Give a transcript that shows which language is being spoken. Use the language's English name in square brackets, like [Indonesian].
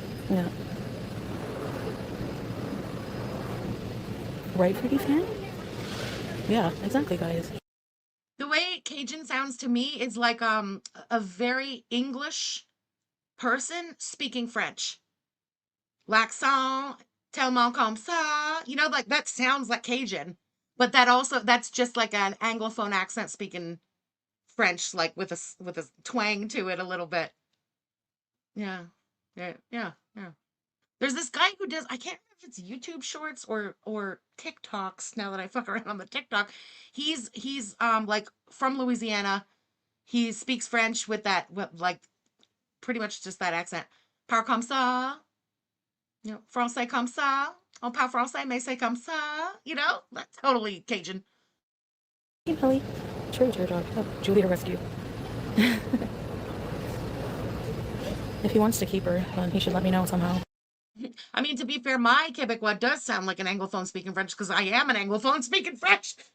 [English] Yeah. Right, Foodie fan? Yeah, exactly, guys. The way Cajun sounds to me is like a very English person speaking French. [French] L'accent tellement comme ça. [English] You know, like that sounds like Cajun. But that's just like an Anglophone accent speaking French, like with a twang to it a little bit. Yeah. Yeah. There's this guy who does, I can't remember if it's YouTube shorts or TikToks now that I fuck around on the TikTok. He's like from Louisiana. He speaks French with that like pretty much just that accent. [French] Parle comme ça. [English] You know, [French] français comme ça. On parle français, mais c'est comme ça. [English] You know, that's totally Cajun. Hey, Pelly. True, dog. Oh, Julia rescue. If he wants to keep her, then he should let me know somehow. I mean, to be fair, my Quebecois does sound like an Anglophone speaking French because I am an Anglophone speaking French.